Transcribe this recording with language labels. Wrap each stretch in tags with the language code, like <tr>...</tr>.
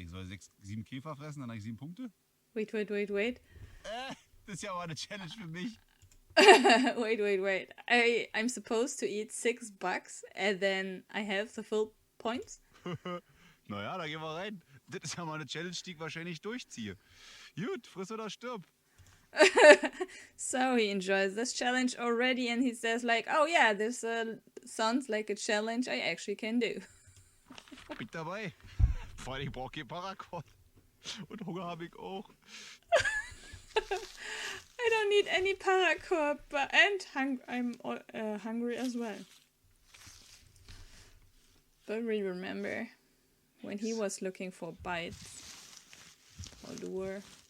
<de>Ich soll 7 Käfer fressen, dann habe ich 7 Punkte?</de> <en>Wait.</en> <de>Das ist ja mal eine Challenge für mich.</de> <en>Wait. I'm supposed to eat 6 bucks and then I have the full points?</en> <de>Naja, da gehen wir rein. Das ist ja mal eine Challenge, die ich wahrscheinlich durchziehe. Gut, friss oder stirb.</de> <en>So he enjoys this challenge already, and he says like, oh yeah, this sounds like a challenge I actually can do.</en> <de>Bin ich dabei. Vor allem, ich brauche kein Paracord. Und Hunger habe ich auch.</de> <en>I don't need any paracord, and I'm hungry as well. But we remember when he was looking for bites or lure.</en>